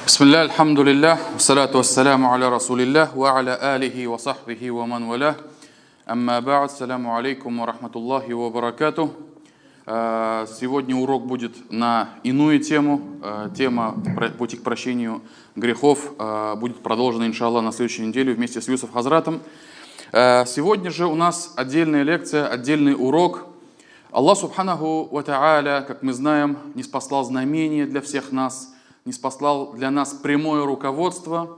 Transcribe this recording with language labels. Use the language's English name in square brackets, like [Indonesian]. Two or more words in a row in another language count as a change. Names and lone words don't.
[Arabic] بسم الله، الحمد لله، والصلاة والسلام على رسول الله، وعلى آله وصحبه ومن والاه. أما بعد، السلام عليكم ورحمة الله وبركاته. [Russian] Сегодня урок будет на иную тему. Тема пути к прощению грехов будет продолжена, иншаллах, на следующей неделе вместе с Юсуф Хазратом. Сегодня же у нас отдельная лекция, отдельный урок. [Arabic] الله سبحانه وتعالى, [Russian] как мы знаем, ниспослал знамение для всех нас, ниспослал для нас прямое руководство.